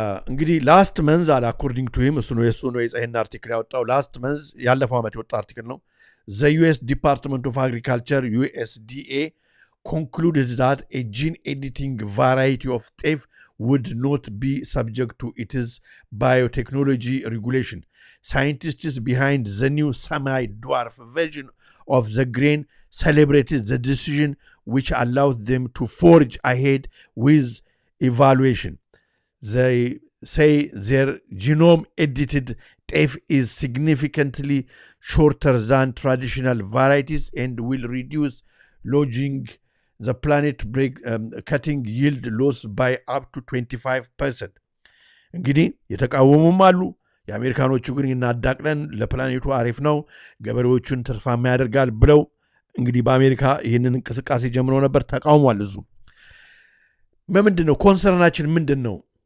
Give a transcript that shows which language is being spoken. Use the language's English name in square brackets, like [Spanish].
[Amharic] እንግዲህ ላስት መንዝ አለ አኮርዲንግ ቱ ሂም እሱ ነው የጻይና አርቲክል ያወጣው ላስት መንዝ ያለፈው ዓመት የወጣ አርቲክል ነው። [English] The US Department of Agriculture USDA concluded that a gene editing variety of teff would not be subject to its biotechnology regulation. Scientists behind the new semi-dwarf version of the grain celebrated the decision, which allowed them to forge ahead with evaluation. They say their genome-edited teff is significantly shorter than traditional varieties and will reduce lodging the planet cutting yield loss by up to 25%. [Amharic] እንግዲህ የተቃወሙም አሉ። የአሜሪካኖቹ ግን እናዳቅለን ለፕላኔቱ አሪፍ ነው ገበሬዎቹን ትርፋማ ያደርጋል ብለው እንግዲህ በአሜሪካ ይህንን እንቅስቃሴ ጀምሮ ነበር። ተቃውሟል። እዙ ምንድን ነው ኮንሰርናችን ምንድን ነው?